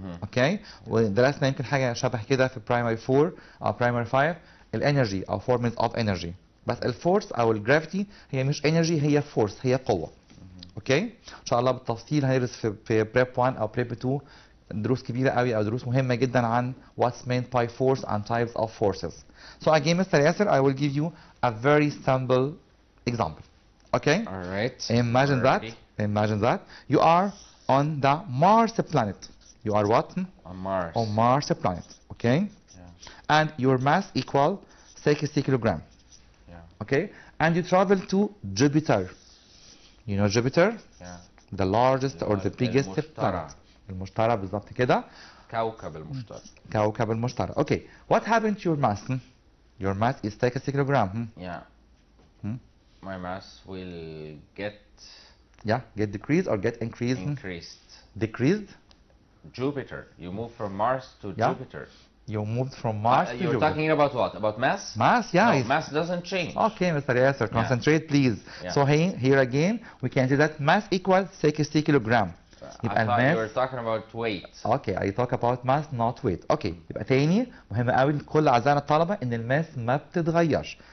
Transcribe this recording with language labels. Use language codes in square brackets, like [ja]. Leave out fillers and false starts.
[ar] اوكي، ودرسنا يمكن حاجه شبه كده في برايمري 4 او برايمري 5 الانرجي او فورمز اوف انرجي. بس الفورس او الجرافيتي هي مش انرجي، هي فورس، هي قوه. اوكي ان شاء الله بالتفصيل هندرس في بريب 1 او بريب 2 دروس كبيره قوي او دروس مهمه جدا عن [en] what's meant by force and types of forces. So again Mr. Yasser, I will give you a very simple example. Okay? All right. Imagine that you are on the Mars planet. You are what? On Mars. On Mars planet. Okay? Yeah. And your mass equal 60 kilogram. Yeah. Okay? And you travel to Jupiter. You know Jupiter? Yeah. The largest or the biggest planet. [ar] المشتري بالظبط كده. كوكب المشتري. كوكب المشتري. Okay. [en] What happened to your mass? Your mass is 60 kilogram. Yeah. My mass will get decreased or get increased? Increased. Decreased? Jupiter. You move from Mars to Jupiter. You moved from Mars to You're Jupiter. Talking about what? About mass? Mass, yeah. No, mass doesn't change. Okay, Mr. Yasser, concentrate please. So here again, we can see that mass equals 60 kilogram. I thought you were talking about weight. Okay, I talk about mass not weight. [ar] Okay, يبقى تاني مهم قوي لكل أعزائنا الطلبة إن الماس ما بتتغيرش.